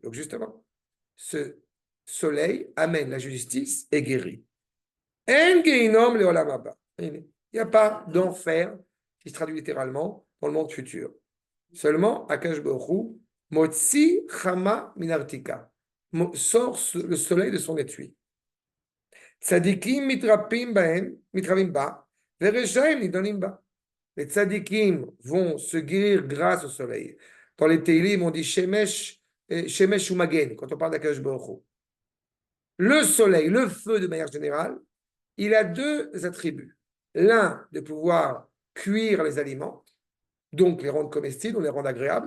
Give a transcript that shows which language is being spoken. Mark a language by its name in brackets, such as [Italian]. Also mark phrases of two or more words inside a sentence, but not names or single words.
[French] Donc, justement, ce soleil amène la justice et guérit. [Hebrew] אין גיהנם לעולם הבא. [French] Il n'y a pas d'enfer, qui se traduit littéralement, dans le monde futur. [Hebrew] Seulement, הקדוש ברוך הוא מוציא חמה מנרתיקה, [French] sort le soleil de son étui. [Hebrew] צדיקים מתרפאים בה, ורשעים נידונים בה. [French] Les tzadikim vont se guérir grâce au soleil. Dans les Teilim, on dit [Hebrew] שמש, שמש ומגן, [French] quand on parle d' [Hebrew] הקדוש ברוך הוא. [French] Le soleil, le feu de manière générale, il a deux attributs. L'un, de pouvoir cuire les aliments, donc les rendre comestibles, on les rend agréables.